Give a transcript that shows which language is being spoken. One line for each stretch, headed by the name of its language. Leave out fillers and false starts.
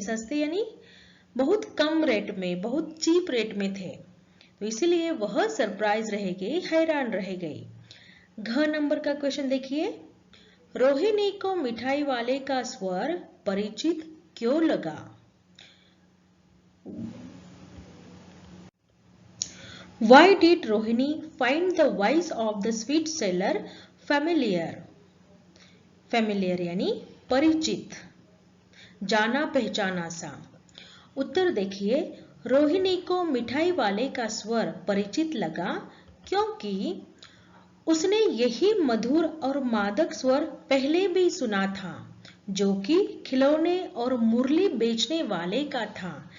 Hindi: सस्ते यानी बहुत कम रेट में, बहुत चीप रेट में थे, तो इसीलिए वह सरप्राइज रह गई, हैरान रह गई। घ नंबर का क्वेश्चन देखिए, रोहिणी को मिठाई वाले का स्वर परिचित क्यों लगा?
English: Why did Rohini find the voice of the sweet seller familiar?
Hindi: Familiar यानी परिचित, जाना पहचाना सा। उत्तर देखिए, रोहिणी को मिठाई वाले का स्वर परिचित लगा क्योंकि उसने यही मधुर और मादक स्वर पहले भी सुना था, जो कि खिलौने और मुरली बेचने वाले का था।